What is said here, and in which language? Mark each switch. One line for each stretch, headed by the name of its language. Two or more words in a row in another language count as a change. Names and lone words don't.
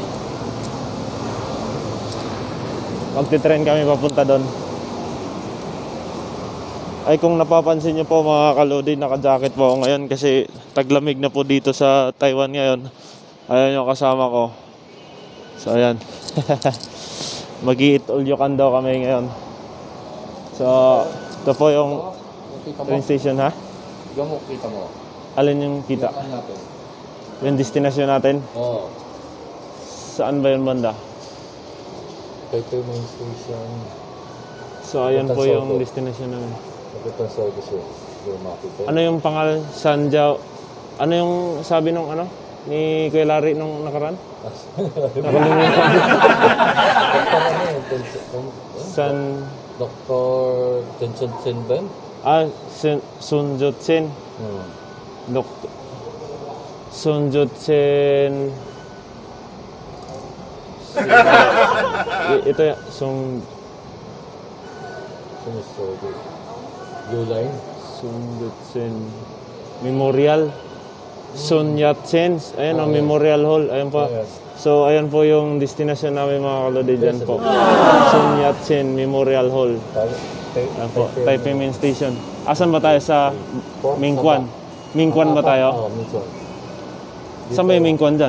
Filipino: Magti-train kami papunta doon. Ay, kung napapansin nyo po mga kalodi, naka-jacket po ako ngayon kasi taglamig na po dito sa Taiwan ngayon. Ayan yung kasama ko. So ayan. Mag-i-eat
English: all you can
Filipino: daw kami ngayon. So ito po yung train station, ha? Yung kita mo. Alin yung kita? Yung destination natin? Oo. Saan ba yung banda? Ito yung
English: main station.
Filipino: So ayan po yung destination namin. Ito yung service yung makita. Ano yung pangalan? Sanjiao? Ano yung sabi nung ano? Ni Kuya Larry nung nakaraan? Nakalimutan. San... Dr. Tension Chen Ben? Sun Jut-sen. Sun Jut-sen. Ito ya, Sun Line? Sun Jut-sen Memorial. Sun Yat-sen. Ayan ang Memorial Hall. Ayan po. So ayan po yung destination namin mga kalodi dyan po. Sun Yat-sen Memorial Hall. Ayan po, Taipei Main Station. Asan ba tayo? Sa Mingquan? Mingquan ba tayo? Oo, Mingquan. Saan ba yung Mingquan dyan?